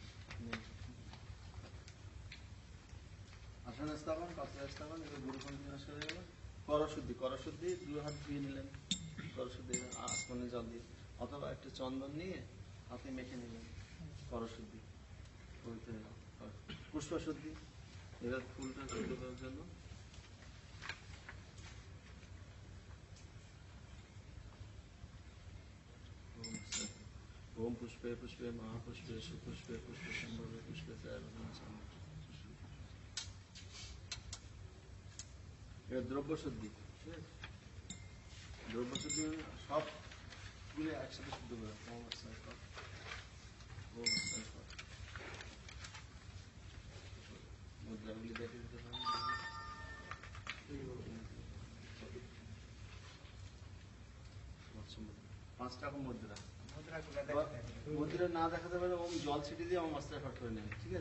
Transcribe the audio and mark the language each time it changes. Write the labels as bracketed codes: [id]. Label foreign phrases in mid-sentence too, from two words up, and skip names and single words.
[bn] আসন স্থাপন, পাত্র স্থাপন, এবার গুরুপঙ্ক্তি নমস্কার হয়ে গেল। করশুদ্ধি, করশুদ্ধি দু হাত ধুয়ে নিলেন, করশুদ্ধি আসমানে জল দিয়ে, অথবা একটু চন্দন নিয়ে হাতে মেখে নিলেন, করশুদ্ধি পবিত্র হয়ে গেল। পুষ্পশুদ্ধি, এবার ফুলটা শুদ্ধ করার জন্য [sa] ओम पुष्पे पुष्पे महापुष्पे सुपुष्पे पुष्प संभवे पुष्पे द्रव्य शुद्धि, [bn] द्रव्य शुद्धि সবগুলো একসাথে শুদ্ধ করে ওম আস্তায় কর, ওম আস্তায় কর। মুদ্রাগুলি দেখে দিতে পারেন। পাঁচ রকম মুদ্রা, মুদ্রা না দেখাতে পারে ওম জল ছিটিয়ে দিয়ে ওম আস্তায় ফট করে নেন, ঠিক আছে?